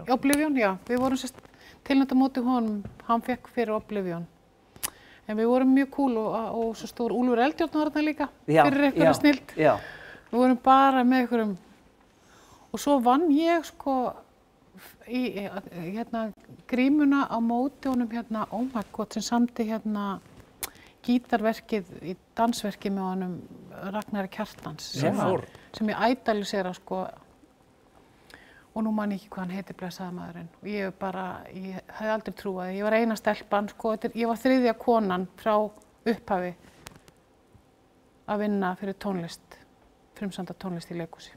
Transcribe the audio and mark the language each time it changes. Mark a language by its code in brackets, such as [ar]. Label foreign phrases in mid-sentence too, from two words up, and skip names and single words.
[is] Við vorum tilnefnt á móti honum, hann fékk fyrir Oblivion. En við vorum mjög cool og svo stór Úlfur Eldjárn var þarna líka fyrir einhverja snilld. Já. Við vorum bara með einhverjum og svo vann ég sko í grímuna á móti honum oh [en] my god, [is] sem samdi gítarverkið í dansverkið með honum Ragnari Kjartans sem ég ædalisera sko og nú man ég ekki hvað hann heitir blessaði maðurinn og ég hefði aldrei trúað ég var eina stelpan sko, ég var þriðja konan frá upphafi að vinna fyrir tónlist frumsamda tónlist í leikhúsi.